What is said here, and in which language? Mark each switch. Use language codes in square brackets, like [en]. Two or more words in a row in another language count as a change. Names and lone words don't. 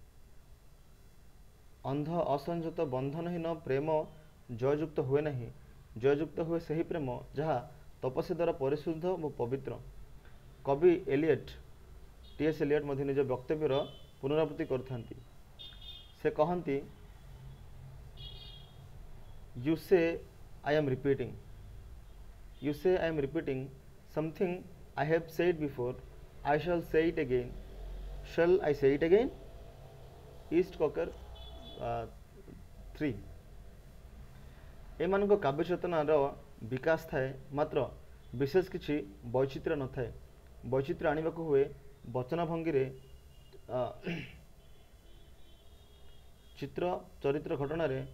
[or] ଅନ୍ଧ ଅସଂଯତ ବନ୍ଧନହୀନ ପ୍ରେମ ଜୟଯୁକ୍ତ ହୁଏ ନାହିଁ। ଜୟଯୁକ୍ତ ହୁଏ ସେହି ପ୍ରେମ ଯାହା ତପସ୍ୟା ଦ୍ୱାରା ପରିଶୁଦ୍ଧ ଓ ପବିତ୍ର। କବି T.S. ଏଲିୟଟ୍ ମଧ୍ୟ ନିଜ ବକ୍ତବ୍ୟର ପୁନରାବୃତ୍ତି କରିଥାନ୍ତି। ସେ କହନ୍ତି, [en] You say I am repeating something I have said before. I shall say it again. Shall I say it again? East Cocker 3। [or] ଏମାନଙ୍କ କାବ୍ୟ ଚେତନାର ବିକାଶ ଥାଏ, ମାତ୍ର ବିଶେଷ କିଛି ବୈଚିତ୍ର୍ୟ ନଥାଏ। ବୈଚିତ୍ର୍ୟ ଆଣିବାକୁ ହୁଏ ବଚନ ଭଙ୍ଗୀରେ, ଚିତ୍ର, ଚରିତ୍ର, ଘଟଣାରେ।